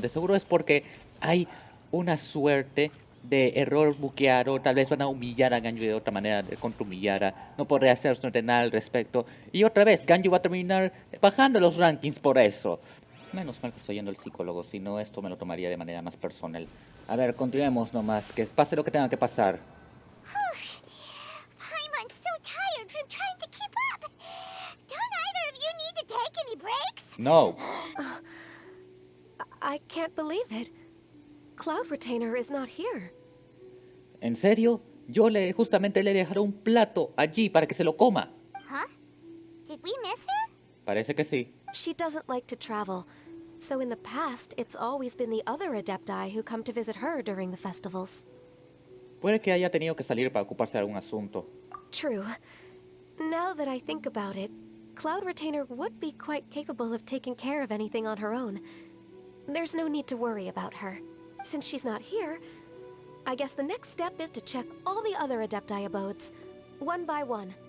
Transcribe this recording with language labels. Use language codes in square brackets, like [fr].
[es] De seguro es porque hay una suerte de error buqueado. Tal vez van a humillar a Ganyu de otra manera, de contra-humillara. No podré hacer absolutamente nada al respecto. Y otra vez, Ganyu va a terminar bajando los rankings por eso. Menos mal que estoy yendo al psicólogo, si no esto me lo tomaría de manera más personal. A ver, continuemos nomás, que pase lo que tenga que pasar. [en] Paimon's so tired from trying to keep up. Don't either of you need to take any breaks? No. I can't believe it. Cloud Retainer is not here. [es] ¿En serio? Yo justamente le dejaré un plato allí para que se lo coma. [en] Huh? Did we miss her? [es] Parece que sí. [en] She doesn't like to travel, so in the past, it's always been the other Adepti who come to visit her during the festivals. [es] Puede que haya tenido que salir para ocuparse de algún asunto. [en] True. Now that I think about it, Cloud Retainer would be quite capable of taking care of anything on her own. There's no need to worry about her. Since she's not here, I guess the next step is to check all the other Adepti abodes, one by one.